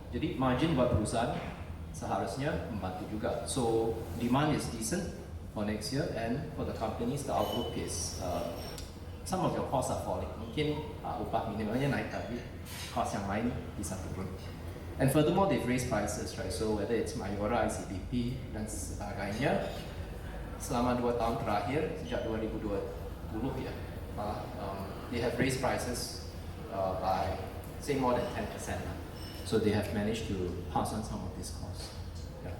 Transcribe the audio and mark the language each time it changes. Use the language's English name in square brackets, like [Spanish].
[Indonesian] Jadi margin buat perusahaan seharusnya membantu juga. [English] So demand is decent for next year, and for the companies the outlook is some of your costs are falling. [Indonesian] Mungkin upah minimalnya naik, tapi cost yang lain bisa turun. [English] And furthermore, they've raised prices, right? So whether it's Mayora, ICBP, [Indonesian] dan sebagainya, selama 2 tahun terakhir, sejak 2020 ya, [English] they have raised prices by, say, more than 10%. So they have managed to pass on some of these costs. Yeah.